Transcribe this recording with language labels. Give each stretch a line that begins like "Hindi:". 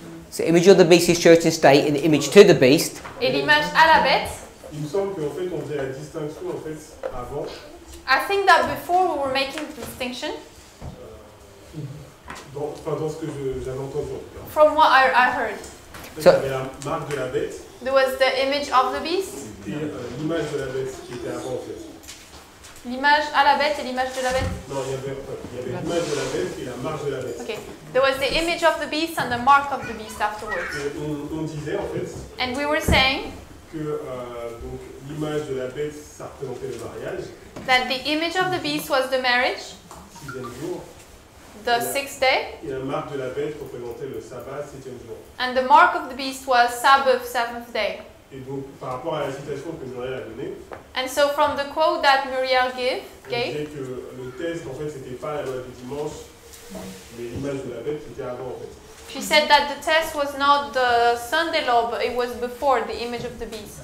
English: So image of the beast is church and state, and the image to the beast.
French: et l'image à la bête. Il me semble qu'en fait on faisait la distinction en fait avant.
English: I think that before we were making the distinction,
French: Dans ce que j'avais entendu en tout cas.
English: from what I heard,
French: Il y avait la marque de la bête
English: there was the image of the beast,
French: et l'image de la bête qui était avant en fait. l'image à la bête et l'image de la bête. Non, il y avait l'image de la bête et la marque de la bête.
English: Okay, there was the image of the beast and the mark of the beast afterwards.
French: Et on disait en fait
English: And we were saying
French: que donc l'image de la bête ça représentait le mariage,
English: that the image of the beast was the marriage,
French: 6e jour,
English: the sixth day,
French: et la marque de la bête représentait le sabbat, 7e jour.
English: and the mark of the beast was Sabbath, seventh day.
French: Et donc par rapport à la citation que Muriel a donnée,
English: And so from the quote that Muriel
French: on
English: gave,
French: disait que le test en fait c'était pas la loi du dimanche, mais l'image de la bête c'était avant en fait.
English: she said that the test was not the Sunday law, but it was before the image of the beast.